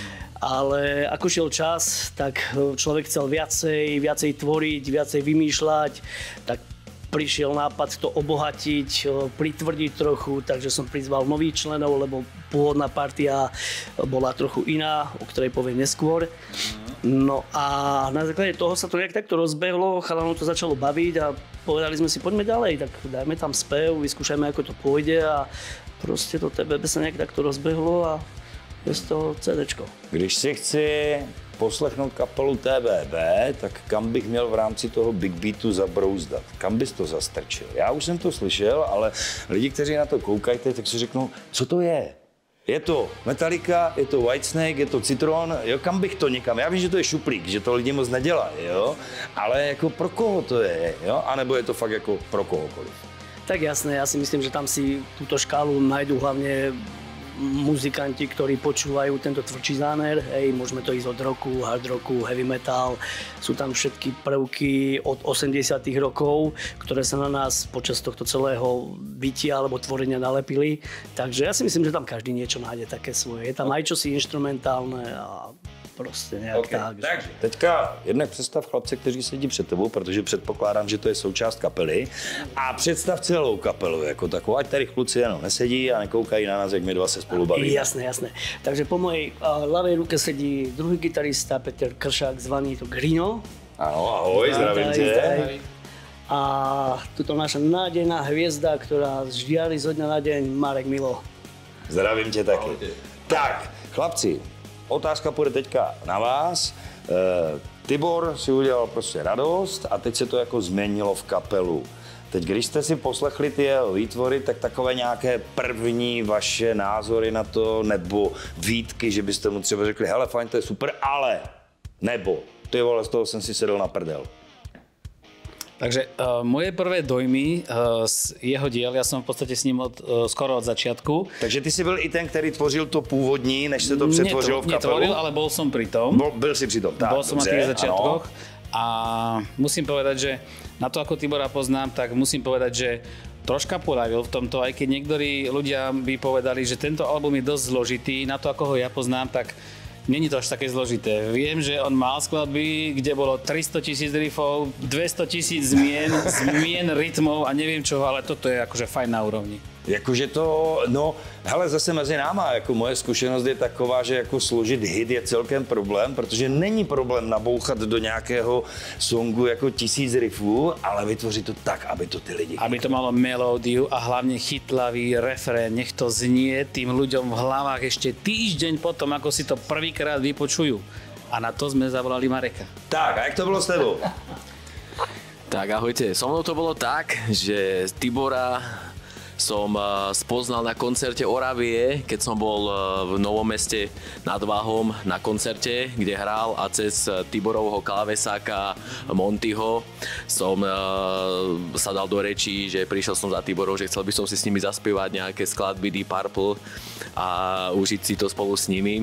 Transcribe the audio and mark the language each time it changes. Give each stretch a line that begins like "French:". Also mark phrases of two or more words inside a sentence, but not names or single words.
Slovak: Ale ako šiel čas, tak človek chcel viacej tvoriť, viacej vymýšľať, tak prišiel nápad to obohatiť, pritvrdiť trochu, takže som prizval nových členov, lebo pôvodná partia bola trochu iná, o ktorej poviem neskôr. No a na základe toho sa to nejak takto rozbehlo, chalanov to začalo baviť a povedali sme si, poďme ďalej, tak dajme tam spev, vyskúšajme, ako to pôjde a proste to TBB sa nejak takto rozbehlo a je z toho CDčko.
Czech: Když si chci poslechnout kapelu TBB, tak kam bych měl v rámci toho
English: big beatu
Czech: zabrouzdat? Kam bys to zastrčil? Já už jsem to slyšel, ale lidi, kteří na to koukají, tak si řeknou, co to je? Je to Metallica, je to Whitesnake, je to Citron, jo, kam bych to někam? Já vím, že to je šuplík, že to lidi moc nedělají, jo, ale jako pro koho to je, jo, anebo je to fakt jako pro kohokoliv?
Slovak: Tak jasné, ja si myslím, že tam si túto škálu nájdú hlavne muzikanti, ktorí počúvajú tento tvrdší záner, hej, môžeme to ísť od rocku, hard rocku,
English: heavy metal,
Slovak: sú tam všetky prvky od 80. rokov, ktoré sa na nás počas tohto celého bytia alebo tvorenia nalepili, takže ja si myslím, že tam každý niečo nájde také svoje, je tam aj čosi instrumentálne a
Czech: prostě nějak
Slovak: okay, tak.
Czech: Takže teďka jednak představ chlapce, kteří sedí před tebou, protože předpokládám, že to je součást kapely. A představ celou kapelu jako takovou, ať tady kluci jenom nesedí a nekoukají na nás, jak my dva se spolu bavíme.
Slovak: Jasné, jasné. Takže po mojej ľavej ruke sedí druhý gitarista Peter Kršák, zvaný to Grino.
Czech: Ano, ahoj, zdravím tě.
Slovak: A tuto naša nádejná hviezda, ktorá žiari zo dňa na deň, Marek Milo.
Czech: Zdravím tě taky. Tak, chlapci, otázka půjde teďka na vás. Tibor si udělal prostě radost a teď se to jako změnilo v kapelu. Teď, když jste si poslechli ty jeho výtvory, tak takové nějaké první vaše názory na to, nebo výtky, že byste mu třeba řekli, hele, fajn, to je super, ale, nebo, ty vole, z toho jsem si sedl na prdel.
Slovak: Takže moje prvé dojmy z jeho diel, ja som v podstate s ním skoro od začiatku.
Czech: Takže ty si byl i ten, který tvořil to původní, než se to přetvořilo v kapelu?
Slovak: Netvoril, ale bol som pri tom.
Czech: Byl si pri tom, tak,
Slovak: bol som na tých začiatkoch. A musím povedať, že na to, ako Tibora poznám, tak musím povedať, že troška poľavil v tomto, aj keď niektorí ľudia by povedali, že tento album je dosť zložitý. Na to, ako ho ja poznám, tak není to až také zložité. Viem, že on mal skladby, kde bolo 300 000 riffov, 200 000 zmien, rytmov a neviem čo, ale toto je akože fajn na úrovni.
Czech: Jakože to, no, hele, zase mezi náma, jako moje zkušenost je taková, že jako složit hit je celkem problém, protože není problém nabouchat do nějakého songu jako 1000 riffů, ale vytvořit to tak, aby to ty lidi...
Slovak: Aby to malo melódiu a hlavne chytlavý refrén, nech to znie tým ľuďom v hlavách ešte týždeň potom, ako si to prvýkrát vypočujú. A na to sme zavolali Mareka.
Czech: Tak, a jak to bylo s tebou?
Slovak: Tak ahojte, so mnou to bolo tak, že Tibora som spoznal na koncerte Oravie, keď som bol v Novom Meste nad Váhom na koncerte, kde hral a cez Tiborovho klávesáka Montyho som sa dal do rečí, že prišiel som za Tiborov, že chcel by som si s nimi zaspievať nejaké skladby Deep Purple a užiť si to spolu s nimi.